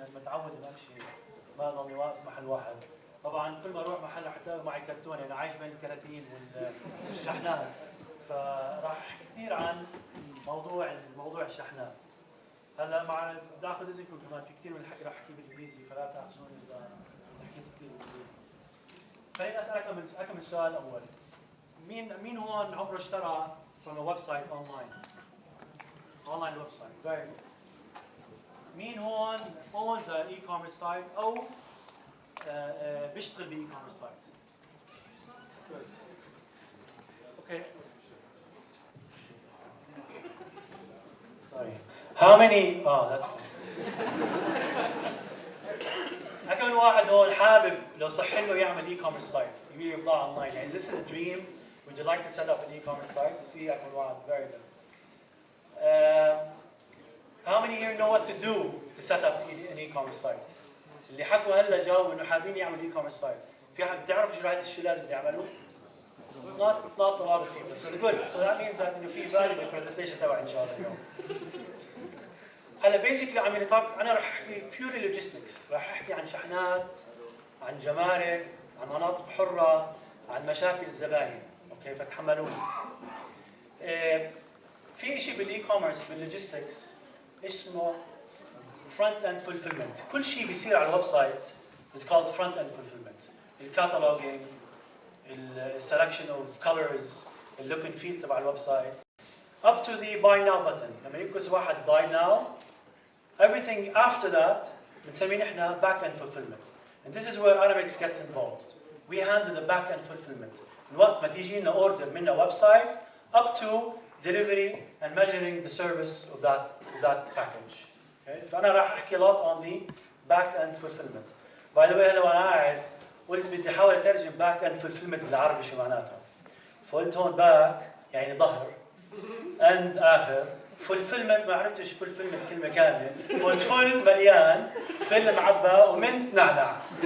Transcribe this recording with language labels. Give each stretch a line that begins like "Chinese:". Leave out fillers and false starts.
Arabic: انا متعود اني امشي ما ضلني واقف محل واحد. طبعا كل ما اروح محل رح تلاقي معي كرتونه، انا عايش بين الكراتين والشحنات. فراح احكي كثير عن موضوع الشحنات. هلا بدي اخذ اذنكم كمان في كثير من الحكي راح احكي بالانجليزي، فلا تاخذوني اذا حكيت كثير بالانجليزي. خليني اسالك اكمل سؤال اول. مين هون عمره اشترى
English: from a website online website؟ very good.
Arabic: مين هون
English: owns an e-commerce site
Arabic: او بيشتغل باي-
English: commerce site؟ good. okay. sorry. How many? Oh, that's good.
Arabic: كم واحد هون حابب لو صح له يعمل e-commerce site يبيع بضاعة
English: online؟
Arabic: يعني
English: is this a dream? Would you like to set up an e-commerce site?
Arabic: في كم واحد
English: very good. How many here know what to do to set up an e-commerce site?
Arabic: اللي حكوا هلا جاوبوا انه حابين يعملوا e-commerce site. في حد بتعرفوا شو لازم يعملوا؟
English: Not a lot of people. So good. So that means that
Arabic: انه في
English: valuable presentation
Arabic: تبع ان شاء الله اليوم. هلا بيسكلي عم ينطبق. انا راح احكي بيوري لوجيستكس، راح احكي عن شحنات، عن جمارك، عن مناطق حره، عن مشاكل الزباين. اوكي فتحملوني. في شيء بالاي كوميرس باللوجيستكس اسمه فرونت اند فولفيلمنت. كل شيء بيصير على الويب سايت
English: is called front end fulfillment.
Arabic: الكاتالوجينج، السelection of colors، اللوك اند فيل تبع الويب سايت
English: up to the buy now button.
Arabic: لما يكبس واحد
English: buy now everything after that
Arabic: بنسميه نحن
English: back end fulfillment. And this is where Aramex gets involved. We handle the back end fulfillment.
Arabic: من وقت ما تيجي لنا
English: order
Arabic: من ويب سايت
English: up to delivery and measuring the service of that package. Okay?
Arabic: فأنا راح أحكي
English: a lot on the back end fulfillment. By the way
Arabic: هلا وأنا قاعد قلت بدي أحاول أترجم
English: back end fulfillment
Arabic: بالعربي شو معناتها. فقلت هون back يعني ظهر end آخر fulfillment ما عرفتش fulfillment كلمة كاملة قلت full مليان fill معبى ومن نعنع.